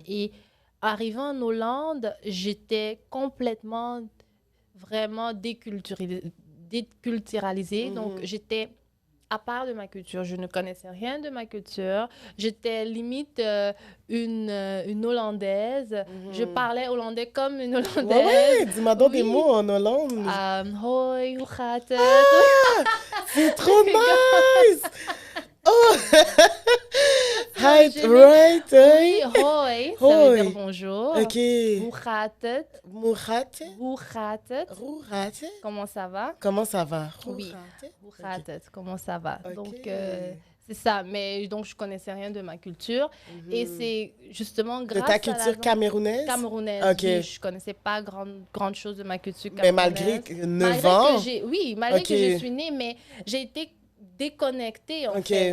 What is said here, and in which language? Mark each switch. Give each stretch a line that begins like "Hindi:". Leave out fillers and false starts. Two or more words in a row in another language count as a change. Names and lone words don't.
French: Et arrivant en Hollande, j'étais complètement, vraiment déculturalisée. Donc, j'étais à part de ma culture. Je ne connaissais rien de ma culture. J'étais limite une Hollandaise. Je parlais hollandais comme une Hollandaise. Oui, dis-moi donc des mots en Hollande.
Dutch: Hoi, hoe gaat het?
French: C'est trop nice! Oh! Right. Oui, hoi, ça veut dire bonjour. OK.
Dutch: Hoe gaat het? Hoe gaat het?
French: Comment ça va? Comment ça va? Oui.
Dutch: Hoe gaat het?
French: Comment ça va? Okay. Donc, c'est ça. Mais donc, je connaissais rien de ma culture. Et c'est justement grâce à ta culture camerounaise? Camerounaise. Okay. Oui, je connaissais pas grande chose de ma culture camerounaise. Mais malgré 9 ans? Malgré que je suis née, mais j'ai été déconnectée, en fait.